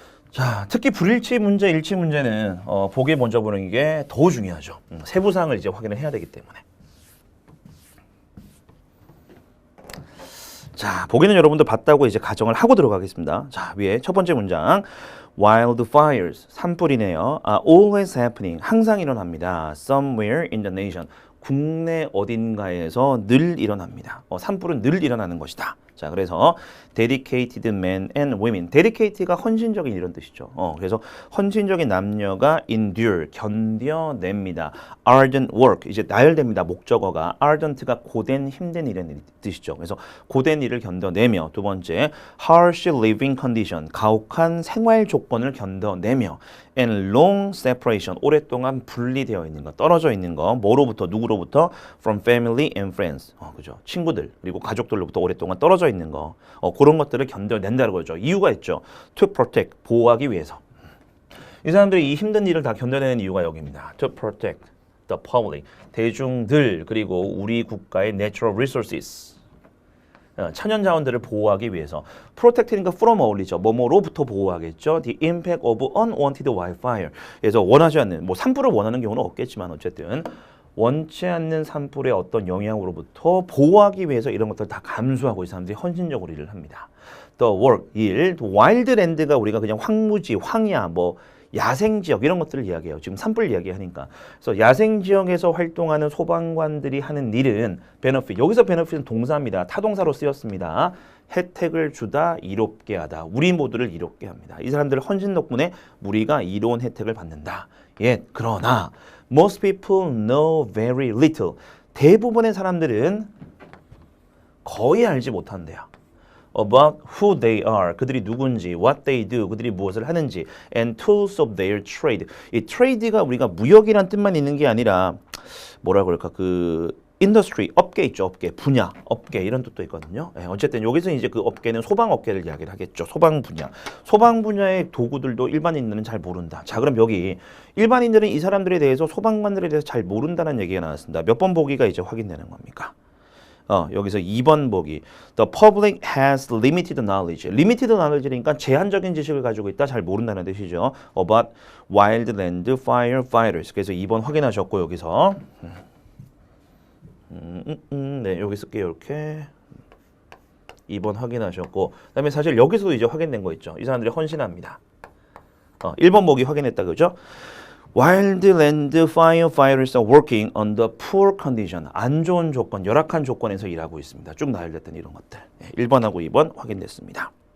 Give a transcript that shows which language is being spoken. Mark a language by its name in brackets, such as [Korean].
[Korean] 자, 특히 불일치 문제, 일치 문제는 보기에 먼저 보는 게 더 중요하죠. 세부사항을 이제 확인을 해야 되기 때문에. 자, 보기는 여러분들 봤다고 이제 가정을 하고 들어가겠습니다. 자, 위에 첫 번째 문장. Wildfires, 산불이네요. [English] are always happening, [Korean] 항상 일어납니다. [English] Somewhere in the nation, [Korean] 국내 어딘가에서 늘 일어납니다. 산불은 늘 일어나는 것이다. 자, 그래서 [English] dedicated men and women. [Korean] dedicated가 헌신적인 이런 뜻이죠. 그래서 헌신적인 남녀가 endure, 견뎌냅니다. [English] ardent work, [Korean] 이제 나열됩니다. 목적어가 ardent가 고된, 힘든 이라는 뜻이죠. 그래서 고된 일을 견뎌내며. 두 번째, [English] harsh living condition, [Korean] 가혹한 생활 조건을 견뎌내며. [English] and long separation, [Korean] 오랫동안 분리되어 있는 거, 떨어져 있는 거. 뭐로부터, 누구로부터? [English] from family and friends. [Korean] 그죠? 친구들, 그리고 가족들로부터 오랫동안 떨어져 있는 거. 그런 것들을 견뎌낸다는 거죠. 이유가 있죠. [English] to protect, [Korean] 보호하기 위해서. 이 사람들이 이 힘든 일을 다 견뎌내는 이유가 여기입니다. [English] to protect the public, [Korean] 대중들, 그리고 우리 국가의 [English] natural resources, [Korean] 천연 자원들을 보호하기 위해서. protect니까 from 어울리죠. 뭐뭐로부터 보호하겠죠. [English] the impact of unwanted wildfire. [Korean] 그래서 원하지 않는, 뭐 산불을 원하는 경우는 없겠지만 어쨌든 원치 않는 산불의 어떤 영향으로부터 보호하기 위해서 이런 것들을 다 감수하고 이 사람들이 헌신적으로 일을 합니다. [English] The work, [Korean] 일, wildland가 우리가 그냥 황무지, 황야, 뭐 야생지역 이런 것들을 이야기해요. 지금 산불 이야기하니까. 그래서 야생지역에서 활동하는 소방관들이 하는 일은 benefit, 여기서 benefit은 동사입니다. 타동사로 쓰였습니다. 혜택을 주다, 이롭게 하다. 우리 모두를 이롭게 합니다. 이 사람들의 헌신 덕분에 우리가 이로운 혜택을 받는다. 그러나 [English] most people know very little. [Korean] 대부분의 사람들은 거의 알지 못한대요. [English] about who they are, [Korean] 그들이 누군지, [English] what they do, [Korean] 그들이 무엇을 하는지, [English] and tools of their trade. [Korean] 이 trade가 우리가 무역이란 뜻만 있는 게 아니라 뭐라 그럴까, 그 industry, 업계 있죠, 업계, 분야, 업계 이런 뜻도 있거든요. 어쨌든 여기서 이제 그 업계는 소방 업계를 이야기를 하겠죠. 소방 분야, 소방 분야의 도구들도 일반인들은 잘 모른다. 자, 그럼 여기 일반인들은 이 사람들에 대해서, 소방관들에 대해서 잘 모른다는 얘기가 나왔습니다. 몇 번 보기가 이제 확인되는 겁니까? 여기서 2번 보기. [English] The public has limited knowledge. limited knowledge [Korean] 니까 제한적인 지식을 가지고 있다, 잘 모른다는 뜻이죠. [English] about wildland firefighters. [Korean] 그래서 2번 확인하셨고 여기서 네, 여기 쓸게요. 이렇게 2번 확인하셨고, 그다음에 사실 여기서도 이제 확인된 거 있죠. 이 사람들이 헌신합니다. 1번 보기 확인했다, 그죠? [English] Wildland firefighters are working under poor condition. [Korean] 안 좋은 조건, 열악한 조건에서 일하고 있습니다. 쭉 나열됐던 이런 것들. 1번하고 2번 확인됐습니다.